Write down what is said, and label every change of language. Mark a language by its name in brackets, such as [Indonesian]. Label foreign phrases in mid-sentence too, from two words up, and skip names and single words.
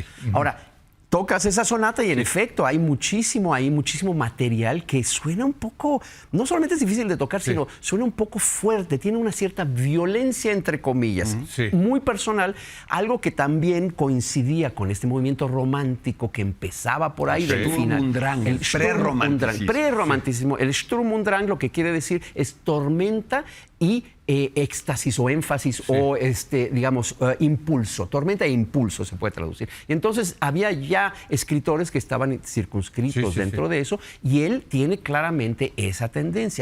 [Spanish] Ahora, tocas esa sonata y en efecto hay muchísimo material que suena un poco, no solamente es difícil de tocar, sino suena un poco fuerte, tiene una cierta violencia entre comillas, Sí. muy personal, algo que también coincidía con este movimiento romántico que empezaba por ahí Sí. del Sturm final. und Drang, el Sturm und Drang, prerromanticismo. prerromanticismo. El Sturm und Drang lo que quiere decir es tormenta y éxtasis o énfasis o digamos impulso, tormenta e impulso se puede traducir. Y entonces había ya escritores que estaban circunscritos Sí, dentro de eso y él tiene claramente esa tendencia.